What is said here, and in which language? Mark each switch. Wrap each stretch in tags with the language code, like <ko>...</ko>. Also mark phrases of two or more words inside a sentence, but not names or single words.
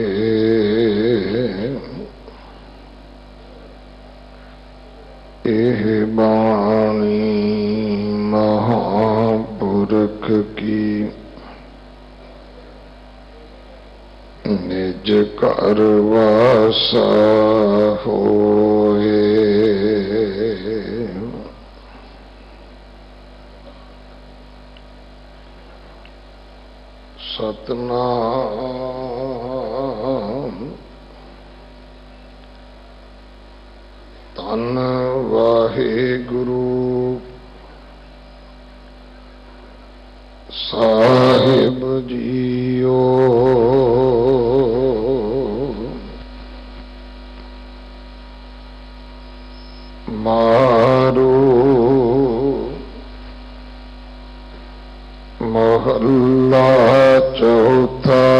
<pa>ਏਹ ਬਾਣੀ ਮਹਾਪੁਰਖ ਕੀ ਨਿਜ ਘਰਿ ਵਾਸਾ ਹੋਇ। ਸਤਿਨਾਮ ਧੰਨ ਵਾਹਿਗੁਰੂ ਸਾਹਿਬ ਜੀਓ। ਮਾਰੂ ਮਹਲਾ ਚੌਥਾ।</pa>